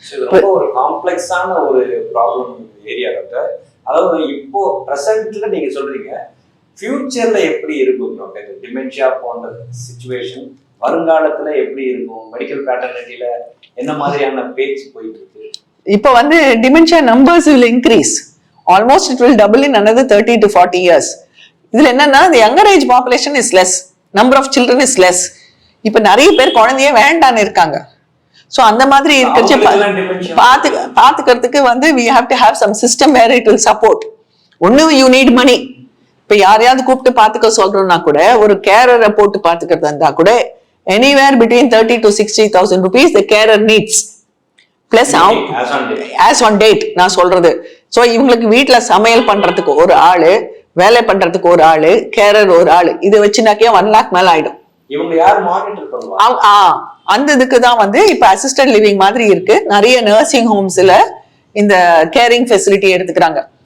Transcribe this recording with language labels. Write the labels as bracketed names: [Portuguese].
[Tamil] ரொம்ப ஒரு காம்ப்ளெக்ஸான ஒரு ப்ராப்ளம் ஏரியா டாக்டர். அதாவது இப்போ பிரசன்ட்ல நீங்க சொல்றீங்க, ஃபியூச்சர்ல எப்படி இருக்கும் டிமென்ஷியா போன்ற சிச்சுவேஷன், வருங்காலத்துல எப்படி இருக்கும், மெடிக்கல் பேட்டர்னிட்டில என்ன மாதிரியான பேச்சு போயிட்டு இருக்கு? இப்போ வந்து [English] Dementia numbers will increase, almost it will double in another 30 to 40 years. [Tamil] இதுல என்னன்னா [English] the younger age population is less, number of children is less. [Tamil] இப்ப நிறைய பேர் குழந்தையே வேண்டான்னு இருக்காங்க. சோ அந்த மாதிரி இருக்கிறச்சு பாத்துக்கிறதுக்கு வந்து [English] we have to have some system where it will support. [Tamil] ஒண்ணு [English] you need money. [Tamil] இப்ப யாரையாவது கூப்பிட்டு பாத்துக்க சொல்றோம்னா கூட ஒரு கேரரை போட்டு பாத்துக்கிறது இருந்தா கூட [English] anywhere between 30 to 60,000 rupees the carer needs. Plus as on date [Tamil] நான் சொல்றது. சோ இவங்களுக்கு வீட்டுல சமையல் பண்றதுக்கு ஒரு ஆளு, வேலை பண்றதுக்கு ஒரு ஆளு, கேரர் ஒரு ஆளு, இதை வச்சுனாக்கே 1 lakh மேல ஆயிடும். இவங்க யார் மானிட்டர் பண்ணுவாங்க? அந்த இதுக்கு தான் வந்து இப்ப அசிஸ்டன்ட் லிவிங் மாதிரி இருக்கு. நிறைய நர்சிங் ஹோம்ஸ்ல இந்த கேரிங் ஃபெசிலிட்டி எடுத்துக்கிறாங்க.